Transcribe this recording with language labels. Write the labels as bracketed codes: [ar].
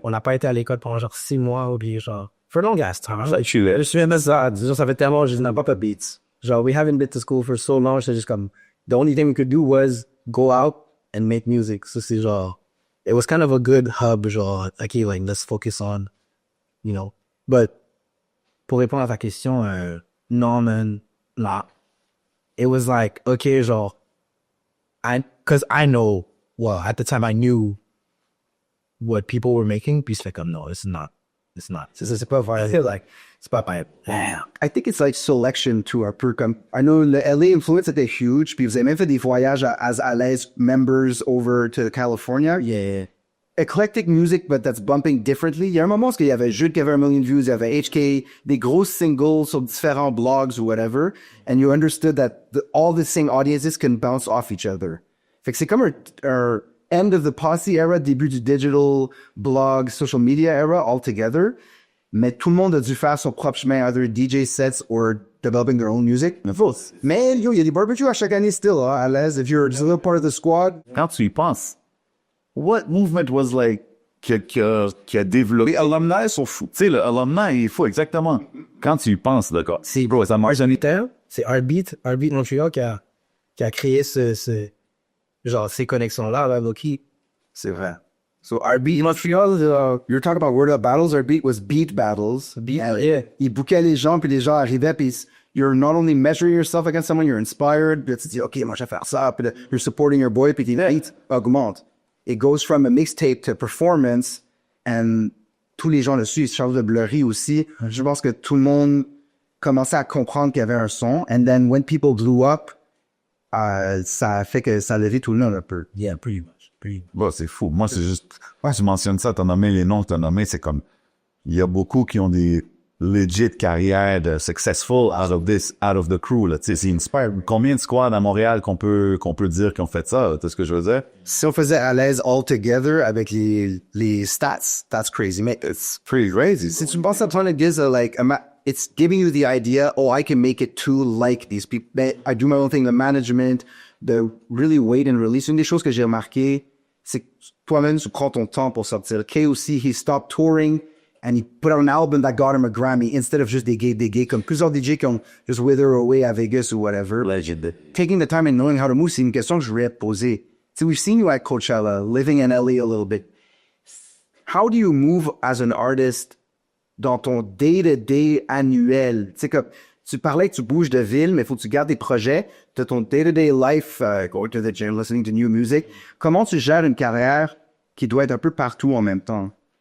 [fr] On n'a pas été à l'école pendant genre 6 mois ou bien genre, [en] for long ass time. [fr] Je suis là. Je suis même ça, disons, ça fait tellement, je n'ai pas beats. Genre, [en] we haven't been to school for so long, [fr] c'est juste comme, [en] the only thing we could do was go out and make music. So c'est genre, it was kind of a good hub, genre, okay, like, let's focus on, you know. But, [fr] pour répondre à ta question, non, man, là, [en] it was like, okay, genre, cause I know, well, at the time I knew what people were making, [fr] puis c'est comme, [en] no, it's not. [fr] C'est pas vrai. [en] Like, [fr] c'est pas pareil. [en] I think it's like selection too, [fr] un peu comme, [en] I know le LA influence était huge, [fr] puis vous avez même fait des voyages [en] as Alaise members over to California. Yeah. Eclectic music, but that's bumping differently. [fr] Il y a un moment où il y avait Jude qui avait 1 million de views, il y avait HK, des gros singles sur différents blogs ou whatever, [en] and you understood that all the same audiences can bounce off each other. [fr] Fait que c'est comme un [en] end of the posse era, [fr] début du digital blog, [en] social media era altogether. [fr] Mais tout le monde a dû faire son propre chemin, [en] either DJ sets or developing their own music. [fr] Mais yo, il y a des barbecues à chaque année still, hein, à l'aise. [en] If you're just a little part of the squad. [fr] Quand tu y penses, [en] what movement was like, [fr] qui a développé? Les alumni sont fous. Tu sais, le alumni, il faut exactement. Quand tu y penses, d'accord. C'est, bro, ça marche. C'est Heartbeat Montreal qui a créé genre, ces connexions-là, là, Loki. C'est vrai. So Heartbeat Montreal, [en] you're talking about Word Up Battles. Heartbeat was beat battles. Yeah. [fr] Il bouquait les gens, puis les gens arrivaient, puis [en] you're not only measuring yourself against someone, you're inspired, [fr] puis tu te dis, OK, moi, je vais faire ça, puis [en] you're supporting your boy, [fr] puis tes beats augmentent. [en] It goes from a mixtape to performance, and [fr] tous les gens dessus, Charles de Blurry aussi. Je pense que tout le monde commençait à comprendre qu'il y avait un son, [en] and then when people blew up, [fr] ça a fait que ça a levé tout le monde un peu. [en] Yeah, pretty much. [fr] Bon, c'est fou. Moi, c'est juste... Ouais, tu mentionnes ça, t'as nommé les noms que t'as nommés, c'est comme... Il y a beaucoup qui ont des legit carrières de [en] successful out of the crew, [fr] là. [en] Tu sais, c'est inspired. [fr] Combien de squads à Montréal qu'on peut dire qu'ils ont fait ça? Tu sais ce que je veux dire? Si on faisait à l'aise [en] all together [fr] avec les stats, [en] that's crazy. [fr] Mais [en] it's pretty crazy. [fr] Si tu me penses à toi, [en] it gives it's giving you the idea, oh, I can make it too like these people. I do my own thing, the management, the really wait and release. [fr] Une des choses que j'ai remarqué, c'est que toi-même, tu prends ton temps pour sortir. [en] Kay aussi, he stopped touring. and he put out an album that got him a Grammy instead of just des gigs, [fr] comme plusieurs DJ qui ont [en] just wither away [fr] à Vegas [en] or whatever. Legend. Taking the time and knowing how to move, [fr] c'est une question que je voulais poser. [en] So we've seen you at Coachella, living in LA a little bit. How do you move as an artist [fr] dans ton day-to-day annuel? Tu sais, comme tu parlais que tu bouges de ville, mais il faut que tu gardes des projets. Tu as ton [en] day-to-day life, going to the gym, listening to new music. [fr] Comment tu gères une carrière qui doit être un peu partout en même temps?